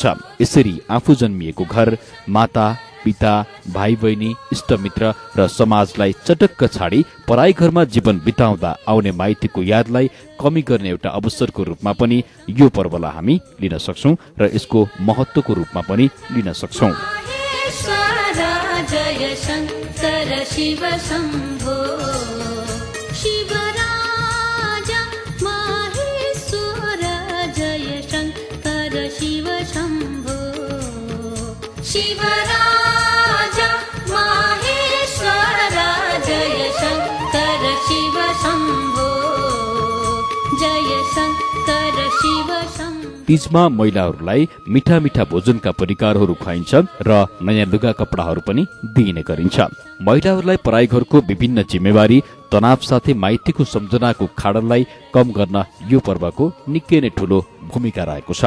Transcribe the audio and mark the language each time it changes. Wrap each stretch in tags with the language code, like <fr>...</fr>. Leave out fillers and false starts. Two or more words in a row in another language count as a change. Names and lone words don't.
<ne>यसरी आफू जन्मिएको घर, माता पिता, भाइ बहिनी, इष्टमित्र र समाजलाई चटक्क छाडी पराई घरमा जीवन बिताउँदा आउने माइतीको यादलाई कमी गर्ने एउटा अवसरको रूपमा पनि यो पर्वलाई हामी लिन सक्छौं र यसको महत्वको रूपमा पनि लिन सक्छौं। जय शङ्कर शिव शम्भो शिवराजा महेश्वर जय शङ्कर शिव शम्भो शिवराजा महेश्वर जय शङ्कर शिव शम्भो जय शङ्कर शिव शम्भो। तीजमा महिलाहरूलाई मिठा मिठा भोजनका परिकारहरू खुवाइन्छ र नयाँ लुगा कपडाहरू पनि दिइने गरिन्छ। महिलाहरूलाई पराई घरको विभिन्न जिम्मेवारी तनाव साथै माइतीको सम्झनाको खाडललाई कम गर्न यो पर्वको निकै नै ठूलो भूमिका रहेको छ।</ne>